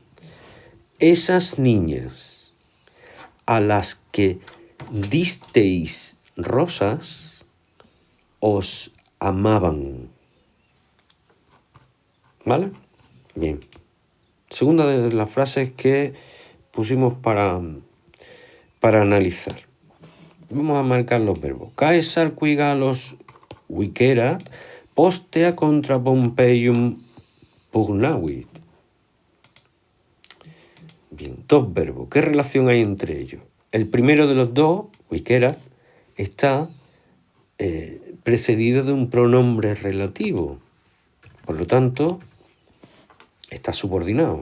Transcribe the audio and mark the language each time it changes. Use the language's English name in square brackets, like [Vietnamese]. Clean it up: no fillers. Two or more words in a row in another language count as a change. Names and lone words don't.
[Spanish] Esas niñas a las que disteis rosas os amaban, ¿vale? Bien. Segunda de las frases que pusimos para analizar. Vamos a marcar los verbos. [Latin] Caesar qui Galos vicerat, postea contra Pompeium pugnavit. [Spanish] Bien, dos verbos. ¿Qué relación hay entre ellos? El primero de los dos, vicerat, está precedido de un pronombre relativo. Por lo tanto, está subordinado.